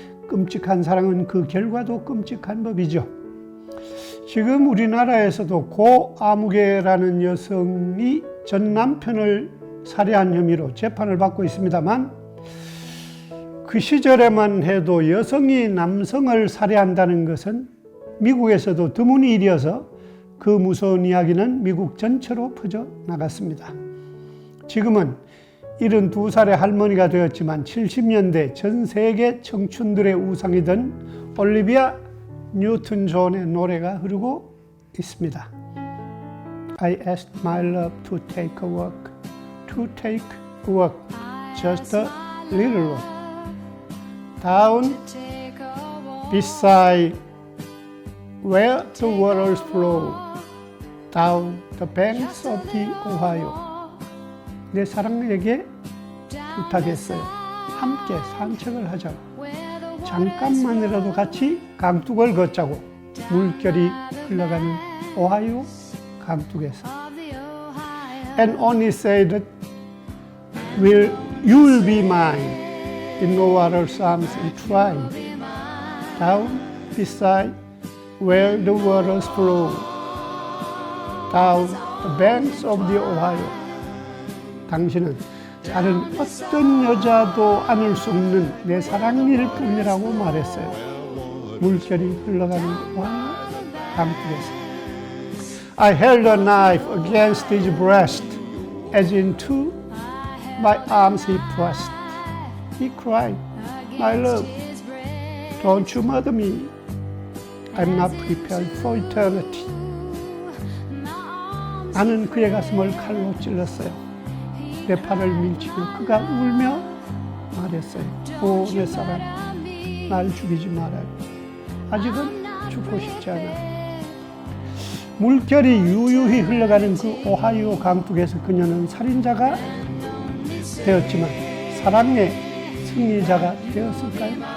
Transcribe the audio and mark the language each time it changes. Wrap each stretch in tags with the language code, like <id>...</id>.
<ko>끔찍한 사랑은 그 결과도 끔찍한 법이죠. 지금 우리나라에서도 고 아무개라는 여성이 전 남편을 살해한 혐의로 재판을 받고 있습니다만 그 시절에만 해도 여성이 남성을 살해한다는 것은 미국에서도 드문 일이어서 그 무서운 이야기는 미국 전체로 퍼져 나갔습니다. 지금은 72살의 할머니가 되었지만 70년대 전 세계 청춘들의 우상이던 올리비아 뉴튼 존의 노래가 흐르고 있습니다.</ko> <en>I asked my love to take a walk, to take a walk, just a little walk, down beside where the waters flow, down the banks of the Ohio.</en> <ko>내 사랑에게 부탁했어요. 함께 산책을 하자고. 잠깐만이라도 같이 강둑을 걷자고. 물결이 흘러가는 오하이오 강둑에서.</ko> <en>And only say that you'll be mine in no other's arms and try down beside where the waters flow, down the banks of the Ohio.</en> <ko>당신은 다른 어떤 여자도 안을 수 없는 내 사랑일 뿐이라고 말했어요. 물결이 흘러가는 오하이오 강둑에서.</ko> <en>I held a knife against his breast, as into my arms he pressed. He cried, my love, don't you murder me. I'm not prepared for eternity.</en> <ko>나는 그의 가슴을 칼로 찔렀어요. 내 팔을 밀치고 그가 울며 말했어요. 오, 내 사랑, 날 죽이지 말아요. 아직은 죽고 싶지 않아. 물결이 유유히 흘러가는 그 오하이오 강둑에서 그녀는 살인자가 되었지만 사랑의 승리자가 되었을까요?</ko>